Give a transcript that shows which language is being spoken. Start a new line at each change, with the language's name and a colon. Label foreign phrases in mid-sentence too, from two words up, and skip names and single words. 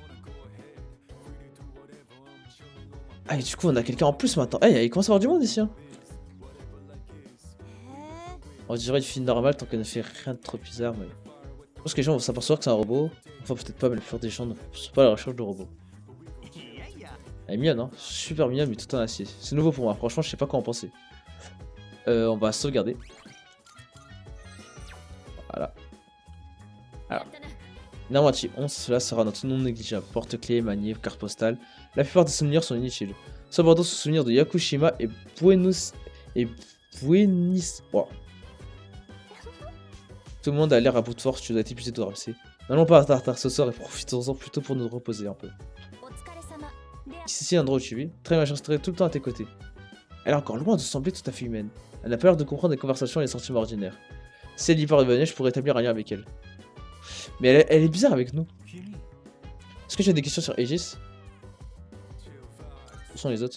French: Ah, et du coup, on a quelqu'un en plus maintenant. Eh, il commence à y avoir du monde ici, hein.
Japanese: へえ
French: On dirait une fille normale tant qu'elle ne fait rien de trop bizarre, mais... Je pense que les gens vont s'apercevoir que c'est un robot. Enfin, peut-être pas, mais la plupart des gens ne sont pas à la recherche de robots.
Japanese: いやいや
French: Elle est mignonne, hein. Super mignonne, mais tout en acier. C'est nouveau pour moi. Franchement, je sais pas quoi en penser. On va sauvegarder. Voilà. Alors. Namachi 11, cela sera notre non négligeable. Porte-clés, manif, carte postale. La plupart des souvenirs sont inutiles. Cependant, ce souvenir de Yakushima et Buenos... Oh. Tout le monde a l'air à bout de force, tu dois être épuisé de ramper. N'allons pas à Tartare ce soir et profitons-en plutôt pour nous reposer un peu.
Japanese: お疲れ様で
French: Ici, un endroit où tu vis, très bien, je resterai tout le temps à tes côtés. Elle est encore loin de sembler tout à fait humaine. Elle n'a pas l'air de comprendre les conversations et les sentiments ordinaires. Si elle y parvenait, je pourrais établir un lien avec elle. Mais elle est bizarre avec nous. Est-ce que tu as des questions sur Aegis? Où sont les autres?